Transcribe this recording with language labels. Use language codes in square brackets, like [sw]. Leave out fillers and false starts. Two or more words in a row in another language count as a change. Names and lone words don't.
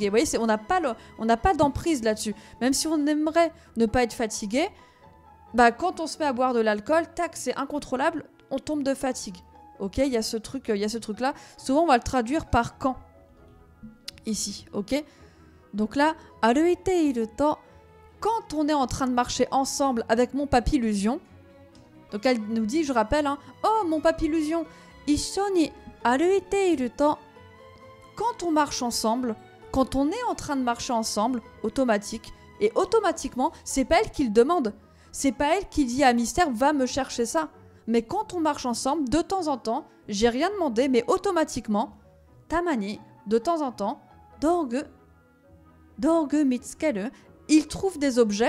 [fr] Vous voyez, on n'a pas d'emprise là-dessus. Même si on aimerait ne pas être fatigué, bah, quand on se met à boire de l'alcool, tac, c'est incontrôlable, on tombe de fatigue. Ok, il y a ce truc-là. Souvent, on va le traduire par quand. Ici, ok. Donc là, [ja] 歩いていると, [fr] quand on est en train de marcher ensemble avec mon papillusion. Donc elle nous dit, je rappelle, hein, oh mon papillusion, [ja] 一緒に歩いていると, [fr] quand on marche ensemble, quand on est en train de marcher ensemble, automatique, et automatiquement, c'est pas elle qui le demande. C'est pas elle qui dit à Mystère, va me chercher ça. Mais quand on marche ensemble, de temps en temps, j'ai rien demandé, mais automatiquement, tamani, de temps en temps, [ja] 道具 見つける, [fr] il trouve des objets.